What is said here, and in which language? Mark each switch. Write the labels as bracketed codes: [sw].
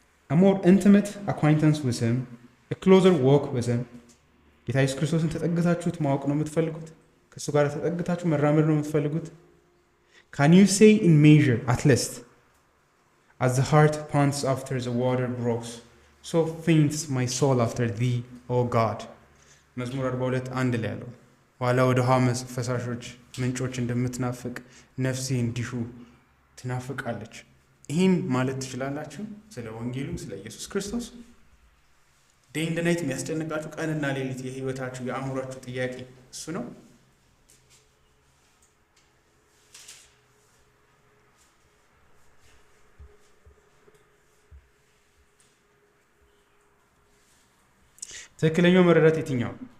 [en] a more intimate acquaintance with him, a closer walk with him. [am] ጌታ ኢየሱስ ክርስቶስን ተጠግታችሁት ማወቅ ነው የምትፈልጉት? ከእሱ ጋር ተጠግታችሁ መራመድ ነው የምትፈልጉት? [en] Can you say in measure, at least, as the heart pants after the water brooks, so faints my soul after thee, O God? [am] መዝሙር 42:1 ላይ ያለው ዋላ ወደ ውሃ ፈሳሾች ምንጮች እንደምትናፍቅ ነፍሴ እንዲሁ ትናፍቃለች። ይህን ማለት ትችላላችሁ ስለ ወንጌሉ፣ ስለ ኢየሱስ ክርስቶስ። [en] ዴይ ኤንድ ናይት [am] የሚያስጨንቃችሁ ቀንና ሌሊት የህይወታችሁ የአእምሯችሁ ጥያቄ እሱ ነው። ትክክለኛው መረዳት የትኛው?